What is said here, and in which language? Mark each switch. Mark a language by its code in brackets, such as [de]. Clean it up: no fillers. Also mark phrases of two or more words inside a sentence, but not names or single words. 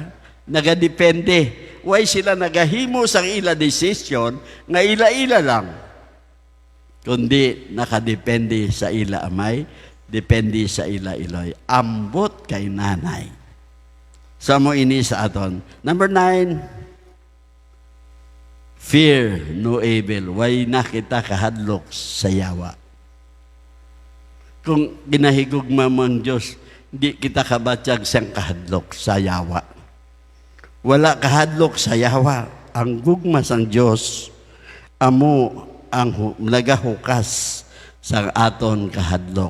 [hil] Nagadepende. Why sila nagahimo sang ila desisyon nga ila-ila lang. Kundi nakadepende sa ila amay, depende sa ila iloy. Ambot kay nanay. Samo ini sa aton. [en] Number 9, fear no evil. [hil] Why na kita kahadlok sa yawa. Kung ginahigugma mang Diyos, di kita kabatyag siyang kahadlok sa yawa. Wala kahadlok sa yawa. ang gugma sang Dios amo ang nagahukas sa aton kahadlok.